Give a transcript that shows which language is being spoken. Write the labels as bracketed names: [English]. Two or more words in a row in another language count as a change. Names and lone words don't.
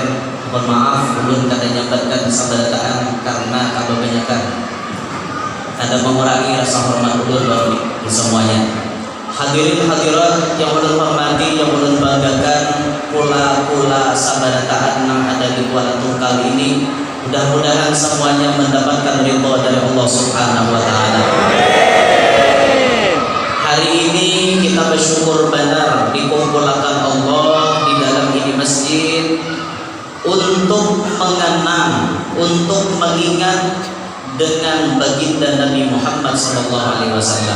[Banjar] Mohon maaf ulun kada nyambatkan sabarataan karena kebanyakan ada mengurangi rasa hormat ulun di semuanya. Hadirin hadirat yang ulun hormati, yang ulun banggakan, pula sabarataan yang ada di Kuala Tungkal ini, mudah-mudahan semuanya mendapatkan ridha dari Allah [Arabic] سبحانه وتعالى. [Indonesian] Hari ini kita bersyukur benar dikumpulkan Allah di dalam ini masjid untuk mengenang, untuk mengingat dengan baginda Nabi Muhammad SAW.